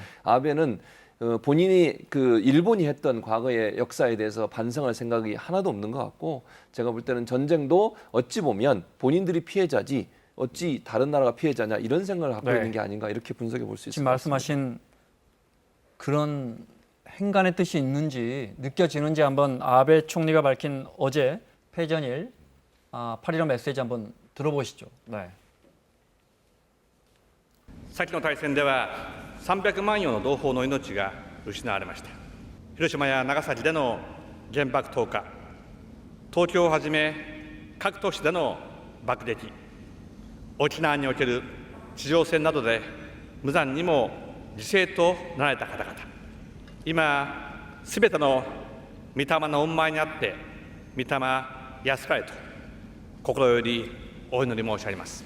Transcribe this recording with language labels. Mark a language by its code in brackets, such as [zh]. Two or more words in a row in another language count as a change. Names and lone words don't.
[ko] 아베는 본인이 그 일본이 했던 과거의 역사에 대해서 반성할 생각이 하나도 없는 것 같고, 제가 볼 때는 전쟁도 어찌 보면 본인들이 피해자지 어찌 다른 나라가 피해자냐 이런 생각을 갖고 네. 있는 게 아닌가 이렇게 분석해 볼 수 있을 지금 것 같습니다. 말씀하신 그런 행간의 뜻이 있는지 느껴지는지 한번 아베 총리가 밝힌 어제 패전일 8.15 메시지 한번 들어보시죠. 네. [ja] 先の大戦では300万余の同胞の命が失われました。広島や長崎での原爆投下、東京をはじめ各都市での爆撃、沖縄における地上戦などで無残にも犠牲となられた方々、今すべての御霊の御前にあって御霊安かれと心よりお祈り申し上げます。